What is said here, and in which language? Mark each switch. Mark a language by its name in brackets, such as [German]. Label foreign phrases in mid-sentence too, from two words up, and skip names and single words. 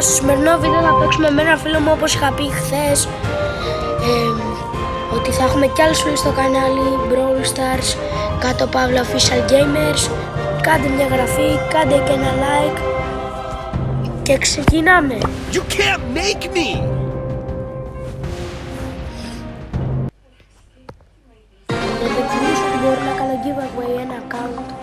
[Greek] Στο σημερινό βίντεο θα παίξουμε με ένα φίλο μου, όπως είχα πει χθες, ότι θα έχουμε κι άλλους φίλους στο κανάλι Brawl Stars, κάτω Παύλα Official Gamers. Κάντε μια εγγραφή, κάντε και ένα like και ξεκινάμε. [English] You can't make me. [Greek] Για το κοινούς ότι μπορώ να κάνω giveaway ένα account.